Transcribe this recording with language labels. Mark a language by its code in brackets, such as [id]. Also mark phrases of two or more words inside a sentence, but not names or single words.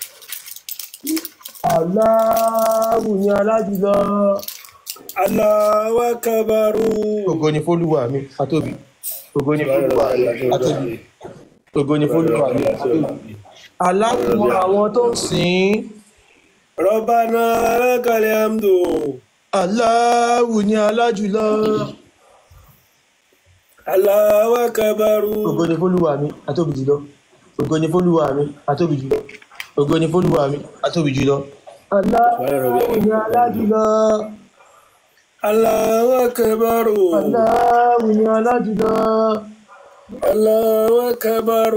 [yo] Allahu ni alájùlọ. [ar] الله أكبر. [yo] Ògo ni f'Olúwa mi àtóbi. Ògo ni f'Olúwa mi àtóbi. Ògo ni f'Olúwa mi àtóbi. Aláàmú àwọn tó ń sìn. [ar] ربنا لك الحمد. [yo] Allahu ni alájùlọ. [ar] الله أكبر. [yo] Ògo ni f'Olúwa mi àtóbi jùlọ. Ògo ni f'Olúwa mi àtóbi jùlọ. Ògo ni f'Olúwa mi àtóbi jùlọ. Allahu ni alájùlọ. [ar] الله أكبر. [yo] Allahu ni alájùlọ. [ar] الله أكبر.